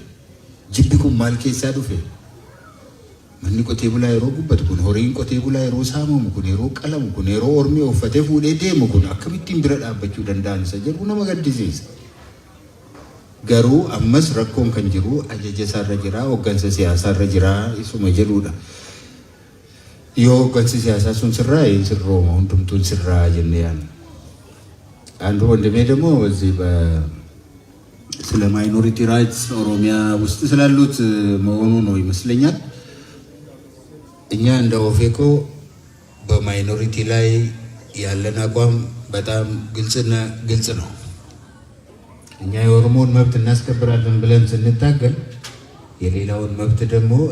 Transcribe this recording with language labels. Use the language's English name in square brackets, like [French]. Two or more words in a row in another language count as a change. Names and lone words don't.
[Oromo] Jibbi kun maal keessaa dhufe? Manni qotee bulaa yeroo gubbatu kun horiin qotee bulaa yeroo saamamu kun yeroo qalamu kun yeroo ormi uffatee fuudhee deemu kun akkamittiin bira dhaabbachuu danda'an isa jedhu nama gaddisiisa. Garuu ammas rakkoon kan jiru ajaja isaarra jira, hooggansa siyaasaarra jira isuma jedhudha. Yoo hooggansi siyaasaa sun sirraa sirrooma hundumtuun sirraa jennee yaanna. [Amharic] አንዱ ወንድሜ ደግሞ እዚህ ስለ [English] minority rights [Amharic] ኦሮሚያ ውስጥ ስላሉት መሆኑ ነው ይመስለኛል። እኛ እንደ ኦፌኮ በማይኖሪቲ ላይ ያለን አቋም በጣም ግልጽ ነው። እኛ የኦሮሞን መብት እናስከብራለን ብለን ስንታገል የሌላውን መብት ደግሞ